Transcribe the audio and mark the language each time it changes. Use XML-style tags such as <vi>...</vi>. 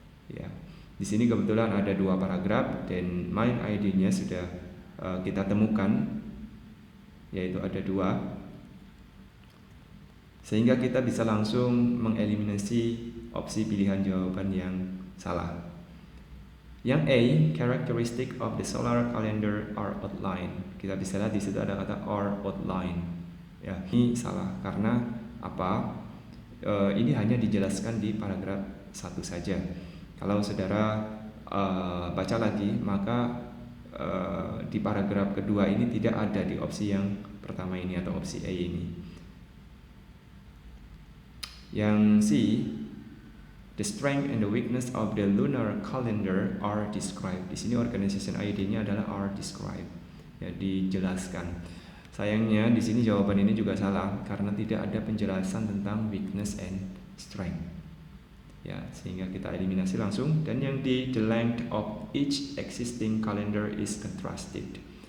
<id>Ya, di sini kebetulan ada dua paragraf dan main idea-nya sudah kita temukan, yaitu ada dua, sehingga kita bisa langsung mengeliminasi opsi pilihan jawaban yang salah. Yang A,</id> <en>characteristic of the solar calendar are outlined.</en> <id>Kita bisa lihat di situ ada kata</id> <en>are outlined.</en> <id>Ya, ini salah karena apa? Ini hanya dijelaskan di paragraf 1 saja. Kalau saudara baca lagi, maka di paragraf kedua ini tidak ada di opsi yang pertama ini atau opsi A ini. Yang C,</id> <en>the strength and the weakness of the lunar calendar are described.</en> <id>Di sini organization ID-nya adalah</id> <en>are described,</en> <id>ya, dijelaskan. Sayangnya di sini jawaban ini juga salah karena tidak ada penjelasan tentang</id> <en>weakness and strength.</en> <id>Ya, sehingga kita eliminasi langsung. Dan yang D,</id> <en>the length of each existing calendar is contrasted.</en>